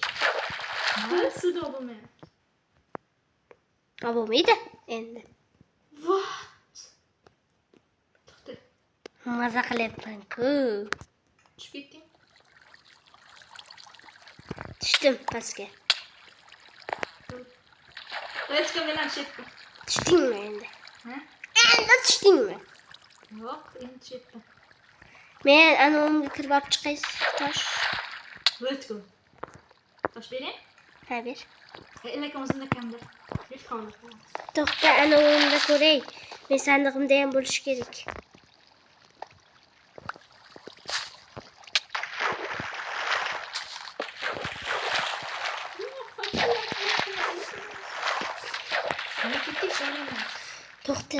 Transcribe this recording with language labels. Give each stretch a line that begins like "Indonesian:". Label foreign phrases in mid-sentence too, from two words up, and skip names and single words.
Uzbek: Mana suvda bo'lmayapti. Bo'lmaydi endi. What? To'xta. Maza qilyapman-ku. Tushib ketding. Tushdim pastga.
English: Let's go
Uzbek: bilan tushibdi. Tushdingmi endi? Ha? Endi tushdingmi? Yo'q, endi tushibdi. Men anavimga kirib olib chiqay tosh.
English: Let's go.
Uzbek: Tosh bering. Ha, ber. Lekin o'zimda kamdir. Ber qoldi. To'xta, anavimda ko'ray. Men sandig'imda ham bo'lishi kerak. To'xta.